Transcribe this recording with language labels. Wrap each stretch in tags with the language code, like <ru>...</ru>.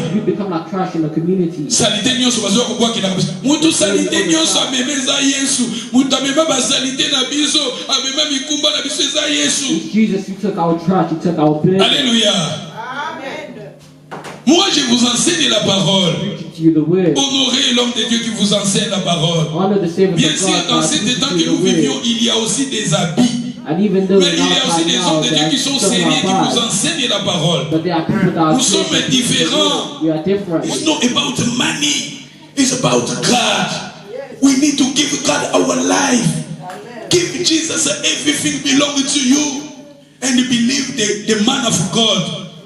<en>You become like trash in the community.</en> <ln>Salite nyonso bazo ko kina mutu salite nyonso amemeza Yesu mutu amema basalite na biso amema mikumba na biso eza Yesu.</ln> <en>Jesus, you took our trash, you took our blood.</en> <fr>Alléluia. Moi, je vous enseigne la parole. Honorez l'homme de Dieu qui vous enseigne la parole. Bien sûr, dans ces temps que nous vivions, il y a aussi des habits. Mais il y a aussi des hommes de Dieu qui sont sérieux, qui vous enseignent la parole. Nous sommes différents.</fr> <en>It's not about money. It's about God. We need to give God our life. Give Jesus everything belongs to you. And believe the man of God.</en>